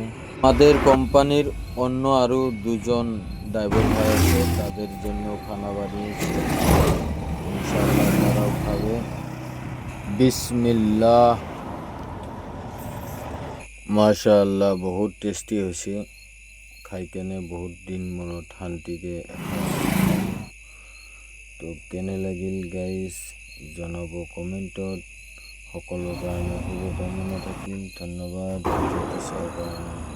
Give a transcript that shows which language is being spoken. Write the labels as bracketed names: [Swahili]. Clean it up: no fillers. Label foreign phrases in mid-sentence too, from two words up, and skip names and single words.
[Bangla] আমাদের কোম্পানির অন্য আরও দুজন ড্রাইভার ভাই আছে, তাদের জন্য খানা বানিয়েছি, ইনশাআল্লাহ তারাও খাবে। [Arabic] بسم الله، ما شاء الله, [Bangla] বহুত টেস্টি হয়েছে। [Assamese] খাই কেনে বহুত দিন মনত শান্তিকে তো কেনে লাগিল গাইজ জনাব কমেণ্টত। সকলৰ কাৰণে শুভকামনা থাকিল। ধন্যবাদ। ভিডিঅ'টো চাবৰ কাৰণে।